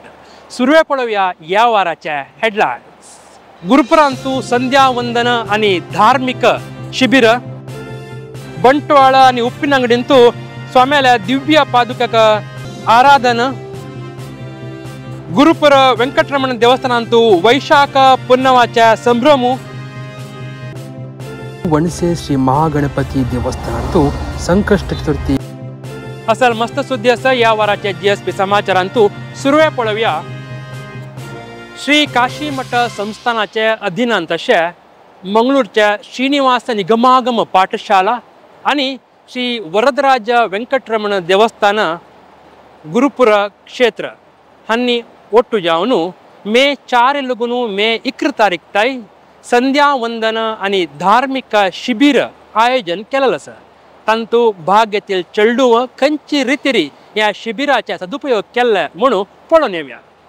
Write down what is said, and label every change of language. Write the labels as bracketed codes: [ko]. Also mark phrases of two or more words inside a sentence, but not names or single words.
[kok] सुरवे पळोवया या वाराचे हेडलायन्स. गुरुपुरांतू संध्या वंदन आणि धार्मिक शिबिर. बंटवाळ आणि उप्पिनंगडींतू स्वाम्याल्या दिव्य पादुकाक आराधन. गुरुपुर ವೆಂಕಟರಮಣ देवस्थानांतू वैशाख पुन्नवाचे संभ्रमू. वणसे श्री महागणपती देवस्थानांतू संकष्ट चतुर्थी. असल मस्त सुद्दी आसा या वाराच्या GSB समाचारांतू सुरवे पळोवया. श्री काशी मठ संस्थानाचे अधीनांत अशे मंगळूरच्या श्रीनिवास निगमागम पाठशाला आणि श्री वरदराज ವೆಂಕಟರಮಣ देवस्थान गुरुपुर क्षेत्र हांनी ಒಟ್ಟು जावन मे 4 इल्लुगुनु मे 1 तारीख ताई संध्या वंदन आणि धार्मिक शिबिर आयोजन केलेलं आसा. तांतू भाग घेतील चेडूं खंयची रितीरी या शिबिराचे सदुपयोग केले म्हणून पळोवन येवया.